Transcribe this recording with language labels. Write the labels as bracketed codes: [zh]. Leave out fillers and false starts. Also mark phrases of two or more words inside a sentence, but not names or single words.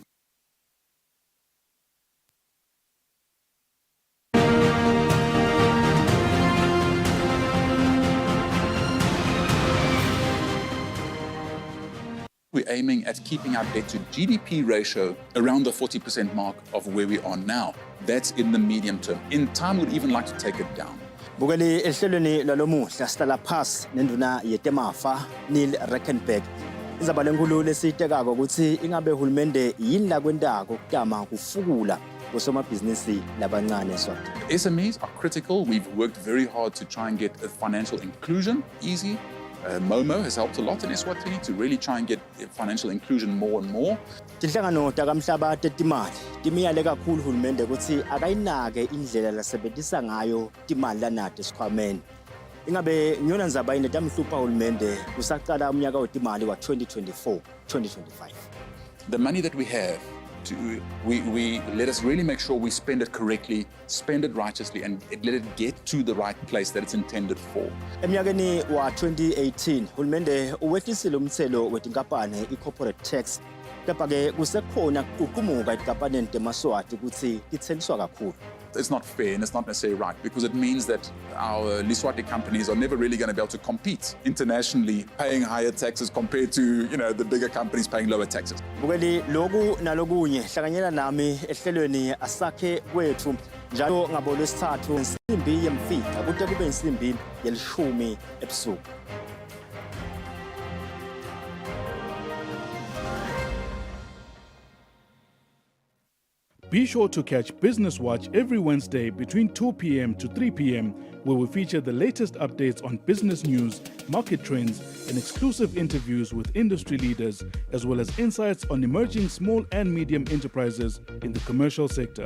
[en] We're aiming at keeping our debt to GDP ratio around the 40% mark of where we are now. That's in the medium term. In time, we'd even like to take it down. [ss] Bukeli ehlelweni lalomuhla sihlala phasi nenduna yetemafa Neil Reckenberg. Izaba lenkulu lesitekako ukuthi ingabe uhulumende yini la kwentako kutama kufukula kosomabhizinisi labancane eSwatini. [en] SMEs are critical. We've worked very hard to try and get financial inclusion easy. Momo has helped a lot in Eswatini to really try and get financial inclusion more and more. [ss] Tinhlangano takamhlaba tetimali timiyale kakhulu uhulumende ukuthi akayinake indlela lasebenzisa ngayo timali lanato esikhwameni. Ingabe ngiyona ndzaba yini tamhlupha uhulumende kusaqala umnyaka wetimali wa 2024-2025. [en] The money that we have, we let us really make sure we spend it correctly, spend it righteously, and let it get to the right place that it's intended for. [ss] Eminyakeni wa 2018 uhulumende uwehlisile umthelo wetinkampani i- [en] corporate tax, [ss] kepha-ke kusekhona kuqukumuka etinkampanini temaswati ukuthi tithengiswa kakhulu. [en] It's not fair and it's not necessarily right, because it means that our Liswati companies are never really going to be able to compete internationally, paying higher taxes compared to, the bigger companies paying lower taxes. [ss] Bukeli loku nalokunye hlanganyela nami ehlelweni asakhe kwethu njalo ngaboLwesithathu insimbi yemfica kude kube insimbi yelishumi ebusuku. [en] Be sure to catch Business Watch every Wednesday between 2 p.m. to 3 p.m, where we feature the latest updates on business news, market trends, and exclusive interviews with industry leaders, as well as insights on emerging small and medium enterprises in the commercial sector.